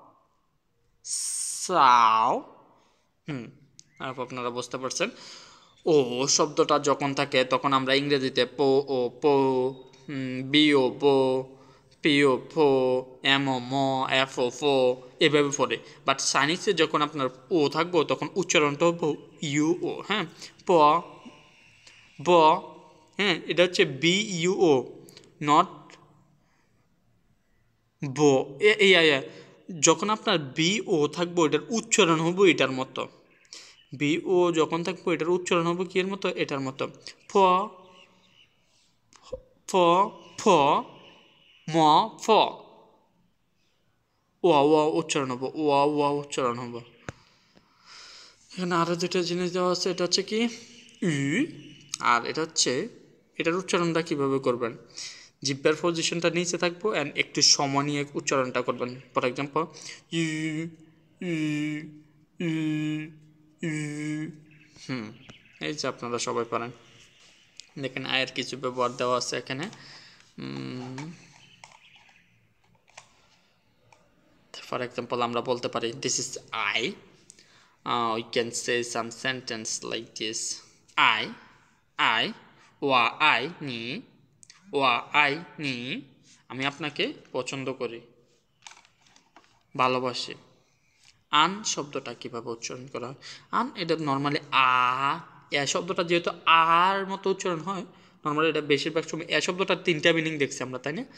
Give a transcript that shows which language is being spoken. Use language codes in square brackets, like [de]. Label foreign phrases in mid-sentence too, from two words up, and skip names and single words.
[bn] সাও আপনারা বুঝতে পারছেন ও শব্দটা যখন থাকে তখন আমরা ইংরেজিতে পো ও পো বিও বো পিও ফো এমও ম এফ ও ফো এভাবে পড়ে বাট চাইনিজে যখন আপনার ও থাকবো তখন উচ্চারণটা হবো ইউ ও হ্যাঁ প ব হ্যাঁ এটা হচ্ছে বি ইউ ও নট ব যখন আপনার বি ও থাকবো এটার উচ্চারণ হবো এটার মতো। বি ও যখন থাকবো এটার উচ্চারণ হবো কি এর মতো, এটার মতো। ফ ফ ফ ম ফ। ওয়া ওয়া উচ্চারণ হবো, ওয়া ওয়া উচ্চারণ হবো। এখানে আরো দুটো জিনিস দেওয়া আছে, এটা হচ্ছে কি ই, আর এটা হচ্ছে এটার উচ্চারণটা কিভাবে করবেন। জিহ্বার পজিশনটা নিচে থাকবো অ্যান্ড একটু সময় নিয়ে উচ্চারণটা করবেন। [en] for example [bn] ই ই ই ই। এই যে আপনারা সবাই পারেন। দেখেন আয়ের কিছু ব্যবহার দেওয়া আছে এখানে। [en] for example [bn] আমরা বলতে পারি [en] this is [bn] আই। [en] We can say some sentence like this. [zh] I, 我爱你，我爱你, [bn] আমি আপনাকে পছন্দ করি, ভালোবাসি। আন শব্দটা কিভাবে উচ্চারণ করা হয়? আন এটা নর্মালি এ শব্দটা যেহেতু আর মতো উচ্চারণ হয়, নর্মালি এটা বেশিরভাগ সময় এ শব্দটার তিনটা মিনিং দেখছি আমরা, তাই না?